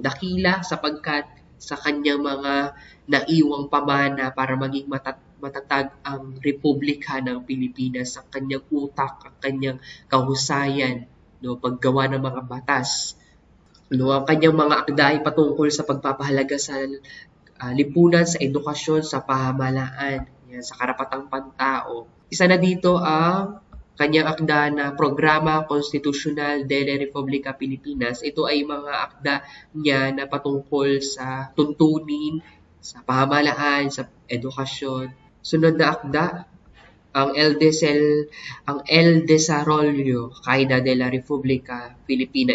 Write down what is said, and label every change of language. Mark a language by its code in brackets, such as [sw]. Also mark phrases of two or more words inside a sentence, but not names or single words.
[tl] Dakila sapagkat sa kanyang mga naiwang pamana para maging matatag ang Republika ng Pilipinas, ang kanyang utak, ang kanyang kahusayan, no, paggawa ng mga batas. No, ang kanyang mga akda ay patungkol sa pagpapahalaga sa lipunan, sa edukasyon, sa pamahalaan, yan, sa karapatang pantao. Isa na dito ang kanyang akda na Programa Konstitusyonal de la República Pilipinas. Ito ay mga akda niya na patungkol sa tuntunin, sa pamahalaan, sa edukasyon. Sunod na akda, ang El Desarrollo Caída de la República Filipina.